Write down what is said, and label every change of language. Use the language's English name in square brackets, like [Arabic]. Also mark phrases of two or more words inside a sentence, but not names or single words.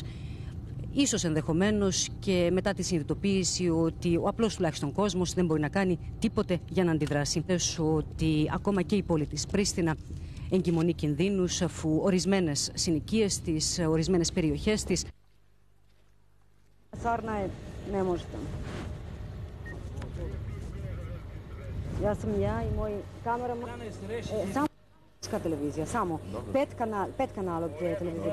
[Greek] Ίσως ενδεχομένως και μετά τη συνειδητοποίηση ότι ο απλός τουλάχιστον κόσμος δεν μπορεί να κάνει τίποτε για να αντιδράσει. Ότι ακόμα και η πόλη της Πρίστινα εγκυμονεί κινδύνους αφού ορισμένες συνοικίες της, ορισμένες περιοχές της. [Serbian] Ne možete. Ja sam ja i moj kameraman. Samo televizija, samo. Pet kanala od televizije.